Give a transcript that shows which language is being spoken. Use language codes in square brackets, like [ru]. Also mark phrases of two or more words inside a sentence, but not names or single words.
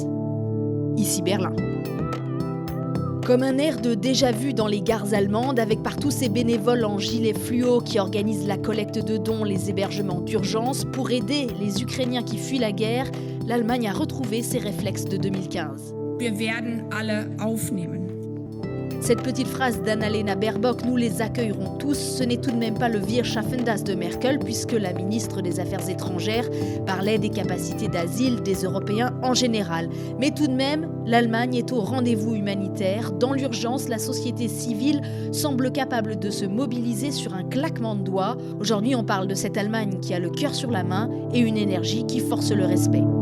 [fr] Ici Berlin. Comme un air de déjà-vu dans les gares allemandes, avec partout ces bénévoles en gilets fluo qui organisent la collecte de dons, les hébergements d'urgence. Pour aider les Ukrainiens qui fuient la guerre, l'Allemagne a retrouvé ses réflexes de 2015. [de] Wir werden alle aufnehmen. [fr] Cette petite phrase d'Annalena Baerbock, nous les accueillerons tous, ce n'est tout de même pas le [de] Wir schaffen das [fr] de Merkel, puisque la ministre des Affaires étrangères parlait des capacités d'asile des Européens en général. Mais tout de même, l'Allemagne est au rendez-vous humanitaire. Dans l'urgence, la société civile semble capable de se mobiliser sur un claquement de doigts. Aujourd'hui, on parle de cette Allemagne qui a le cœur sur la main et une énergie qui force le respect.